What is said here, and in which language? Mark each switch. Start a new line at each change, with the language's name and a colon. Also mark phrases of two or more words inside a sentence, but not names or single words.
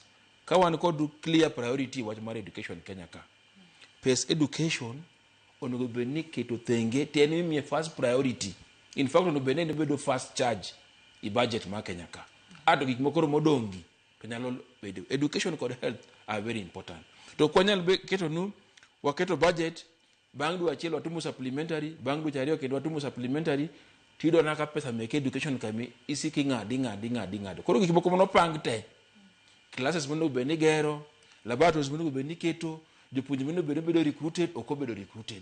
Luo (Kenya and Tanzania): Ka wan kod
English: clear priority
Luo (Kenya and Tanzania): wach mar education Kenya ka. Pes education onego bed ni keto thenge teni mi
English: first priority. In fact
Luo (Kenya and Tanzania): onego bed ni bedo
English: first charge
Luo (Kenya and Tanzania): i budget mar Kenya ka. Ado gik moko modongi education kod
English: health are very important.
Luo (Kenya and Tanzania): To kwanyal keto nu waketo budget bang dwa achiel watumo supplementary bang dwa chariyo kendo watumo supplementary tido naka pesa meke education kami isiki ngadi. Koro gik moko monopang te. Classes mondo beni gero, laboratories mondo beni keto, jopuonj mondo bedo recruited oko bedo recruited.